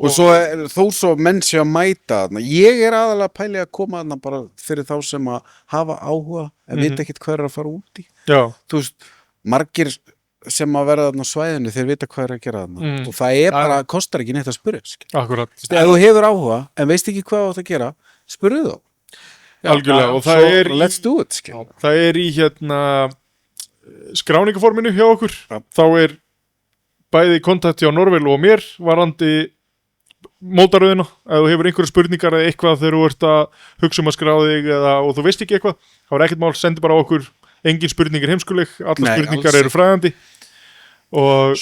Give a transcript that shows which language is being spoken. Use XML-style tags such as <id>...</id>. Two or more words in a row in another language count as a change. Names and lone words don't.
<is>svo þó svo menn sé að mæta þarna ég er aðalega pæli að koma þarna bara fyrir þá sem að hafa áhuga en vita ekkert hvað að fara út í þú veist, margir sem að vera þarna á svæðinu þeir vita hvað að gera þarna og það er bara, kostar ekki neitt að spyrja akkurat ef þú hefur áhuga en veist ekki hvað þú átt að gera spurðu þá algjörlega og það er</is> <en>let's do it</en> <is>það er í skráningaforminu hjá okkur þá er bæði kontakt hjá Norvel og mér varandi mótaröðina ef þú hefur einhverja spurningar eða eitthvað þegar þú ert að hugsa að skrá þig og þú veist ekki eitthvað þá er ekkert mál, sendi bara okkur engin spurning er heimskuleg, alla spurningar eru fræðandi og</is>